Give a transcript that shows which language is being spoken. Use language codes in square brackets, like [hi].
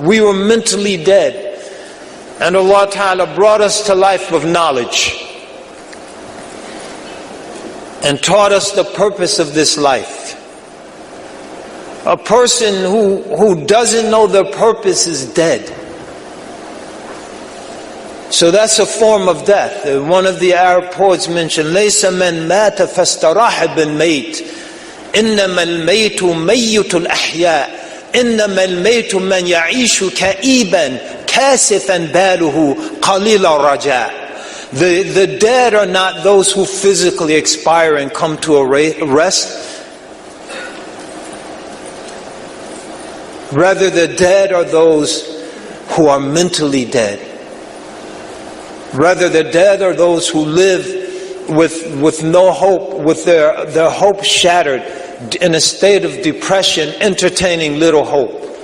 [en] We were mentally dead. And Allah Ta'ala brought us to life with knowledge. And taught us the purpose of this life. A person who doesn't know their purpose is dead. So that's a form of death. One of the Arab poets mentioned, [ar] لَيْسَ مَنْ مَاتَ فَاسْتَرَاحَ بِالْمَيْتِ إِنَّمَا الْمَيْتُ مَيِّتُ الْأَحْيَاءِ إِنَّمَا الْمَيْتُ مَنْ يَعِيشُ كَئِيبًا كَاسِفًا بَالُهُ قَلِيلَ الرَّجَاءِ. [en] The dead are not those who physically expire and come to a rest. Rather, the dead are those who are mentally dead. Rather, the dead are those who live with no hope, with their hope shattered, in a state of depression, entertaining little hope.